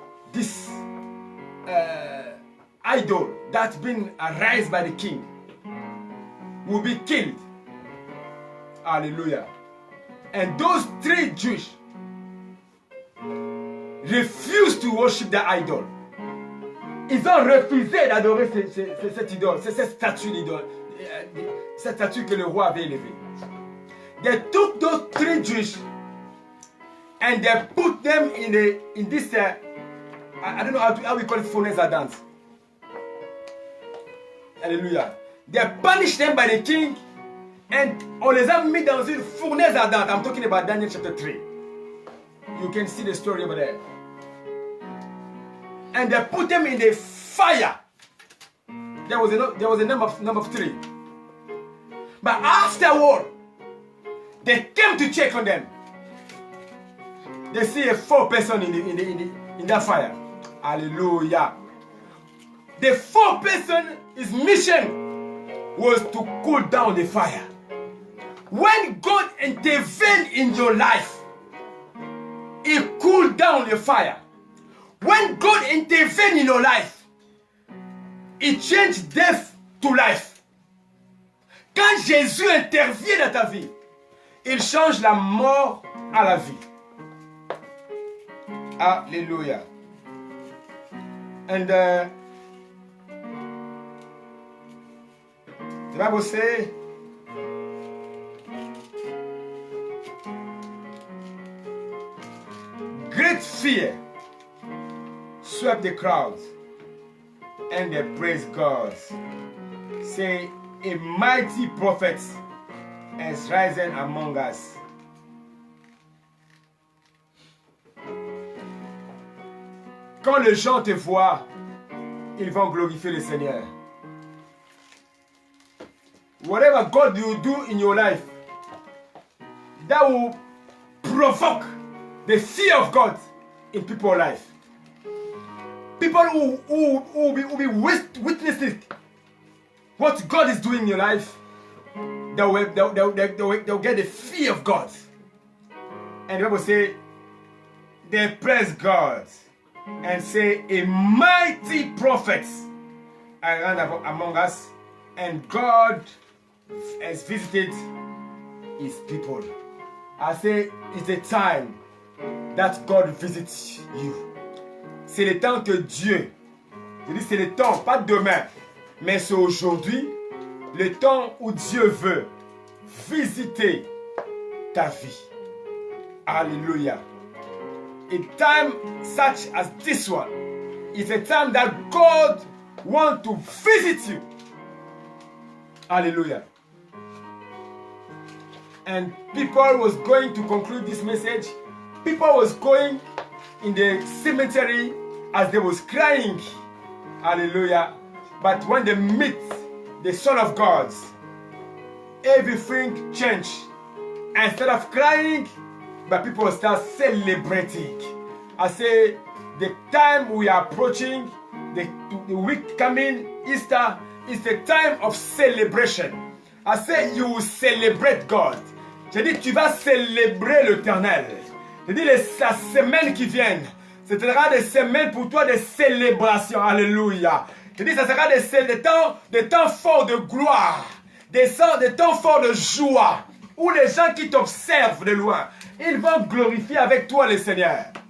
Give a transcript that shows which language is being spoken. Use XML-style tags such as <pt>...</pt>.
<en>this idol that's been raised by the king will be killed. Hallelujah. And those 3 Jews refused to worship the idol.</en> <fr>Ils ont refusé d'adorer cette idole, cette statue d'idole, cette statue que le roi avait élevée.</fr> <en>They took those 3 Jews and they put them in this I don't know how we call it, furnace à dance. Hallelujah. They punished them by the king, and</en> <fr>on les a mis dans une fournaise ardente.</fr> <en>I'm talking about Daniel chapter 3. You can see the story over there. And they put them in the fire. There was a number of 3. But afterward, they came to check on them. They see a 4 person in that fire. Hallelujah. The 4 person, his mission was to cool down the fire. When God intervened in your life, He cooled down the fire. When God intervened in your life, He changed death to life.</en> <fr>Quand Jésus intervient dans ta vie, il change la mort à la vie. Alléluia.</fr> <en>And the Bible says, great fear swept the crowds, and they praised God. Say, a mighty prophet has risen among us.</en> <fr>Quand les gens te voient, ils vont glorifier le Seigneur.</fr> <en>Whatever God will do in your life, that will provoke the fear of God in people's life. People who will be witnessing what God is doing in your life, they'll get the fear of God. And the Bible say, they praise God and say, a mighty prophet around among us, and God has visited His people. I say, it's a time that God visits you.</en> <fr>C'est le temps que Dieu, je dis c'est le temps, pas demain, mais c'est aujourd'hui, le temps où Dieu veut visiter ta vie.</fr> <en>Hallelujah. A time such as this one is a time that God wants to visit you. Hallelujah. And people was going to conclude this message. People was going in the cemetery as they was crying. Hallelujah. But when they meet the Son of God, everything changed. Instead of crying, but people start celebrating. I say, the time we are approaching, the week coming, Easter, is the time of celebration. I say, you will celebrate God.</en> <fr>Je dis, tu vas célébrer l'Éternel. Je dis, la semaine qui vient, ce sera des semaines pour toi de célébration. Alléluia. Je dis, ça sera des temps forts de gloire, des temps forts de joie, où les gens qui t'observent de loin, ils vont glorifier avec toi le Seigneur.</fr>